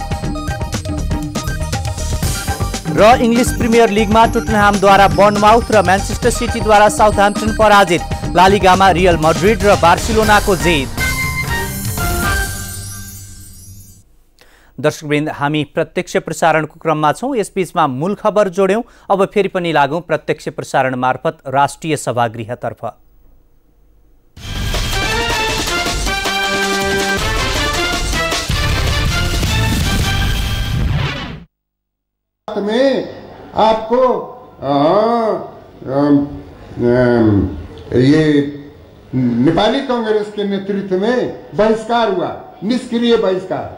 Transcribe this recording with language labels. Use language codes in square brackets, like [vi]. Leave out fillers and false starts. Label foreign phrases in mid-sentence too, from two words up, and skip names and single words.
[ne] र इङ्ग्लिस प्रिमियर लिगमा टोटनह्यामद्वारा बर्नमाउथ र म्यान्चेस्टर सिटीद्वारा साउथह्याम्पटन पराजित। लालिगामा रियल मड्रिड र बार्सिलोनाको जित। दर्शकवृन्द, हामी प्रत्यक्ष प्रसारणको क्रममा छौँ। यसबीचमा मूल खबर जोड्यौँ। अब फेरि पनि लागौँ प्रत्यक्ष प्रसारण मार्फत राष्ट्रिय सभागृहतर्फ। [hi] में आपको ये नेपाली कांग्रेस के नेतृत्व में बहिष्कार हुआ, निष्क्रिय बहिष्कार।